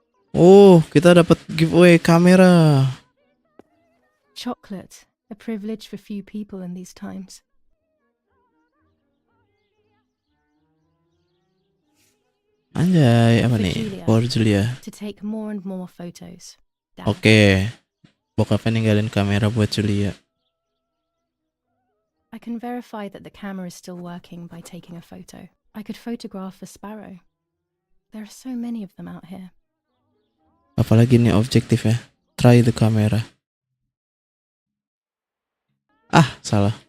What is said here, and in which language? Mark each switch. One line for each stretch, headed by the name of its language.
Indonesian: Oh, kita dapat giveaway kamera.
English: Chocolate, a privilege for few people in these times.
Indonesian: Anjay, apa
English: For
Indonesian: nih?
English: Julia. For Julia. To take more and more photos. Dad. Oke.
Indonesian: Bokapnya ninggalin kamera buat Julia.
English: I can verify that the camera is still working by taking a photo. I could photograph a sparrow. There are so many of them out here.
Indonesian: Apalagi nih objektifnya.
English: Try the camera.
Indonesian: Ah, salah.